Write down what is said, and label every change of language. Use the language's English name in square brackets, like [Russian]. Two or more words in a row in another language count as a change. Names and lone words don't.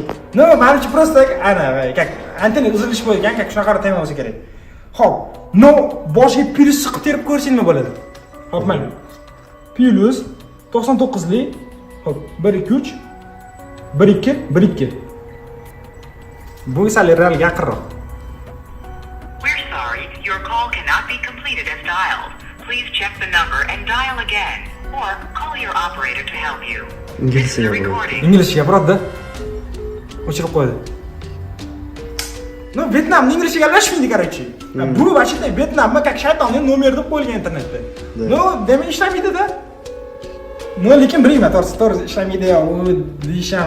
[Uzbek] Menimcha prosta internet uzilish bo'lgan, shunaqa tema bo'lsa kerak. Xo'p, boshiga plus chiqib terib ko'rsangiz nima bo'ladi? Xo'p, mana plus 99 lik. Xo'p, 123 12. Bu esa real yaqinroq. [English] We're sorry, your call cannot be completed as dialed. Please check the number and dial again or call your operator to help you. [Uzbek] Inglizcha gapiradi-da. O'chirib qo'ydi. Vyetnamning inglizcha gaplashmaydi, короче. Bu vashida Vyetnamga как shaytonning nomeri deb qo'yilgan internetda. Demak ishlamaydi-da. Lekin bilmayman, to'g'ri ishlamaydi-ya, u deysham.